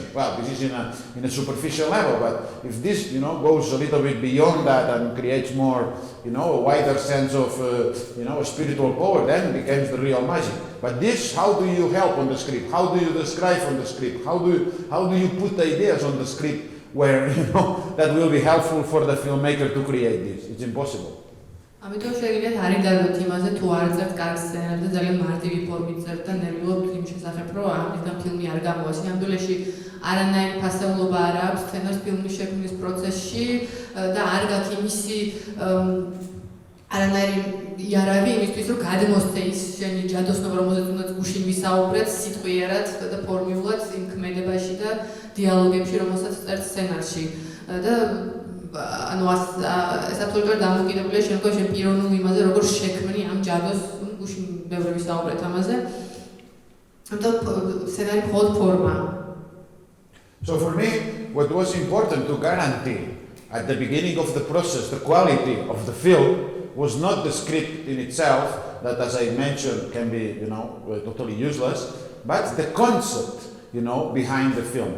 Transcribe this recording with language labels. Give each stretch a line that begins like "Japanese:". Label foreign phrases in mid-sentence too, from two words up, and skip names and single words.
English: Well, this is in a superficial level, but if this, goes a little bit beyond that and creates more, a wider sense of, spiritual power, then it becomes the real magic. But this, how do you help on the script? How do you describe on the script? How do you put ideas on the script where, that will be helpful for the filmmaker to create this? It's impossible.
Georgian: ამიტომ შეგიძლიათ არ იდაროთ იმაზე, თუ არ წერთ კარგ სცენარს და ძალიან მარტივი ფორმით წერთ და ნერვიულობთ იმ შესახებ, რომ ამისგან ფილმი არ გამოვა. სინამდვილეში არანაირი ფასეულობა არ აქვს სცენარის ფილმის შექმნის პროცესში და არ გაქვს იმისი არანაირი იარაღი იმისთვის, რომ გადმოსცე ის შენი ჯადოსნობა, რომელზეც უნდა გუშინ ვისაუბრეთ, სიტყვიერად და ფორმულად იმ ქმედებაში და დიალოგებში, რომელსაც წერთ სცენარში. და ეს აბსოლუტურად დამოკიდებულია შენ პიროვნულ იმაზე, როგორ შექმნი ამ ჯადოს, გუშინ ბევრი ვისაუბრეთ ამაზე. ამიტომ სცენარი მხოლოდ ფორმა.
English: So for me, what was important to guarantee At the beginning of the process, the quality of the film was not the script in itself, that as I mentioned can be, totally useless, but the concept, behind the film.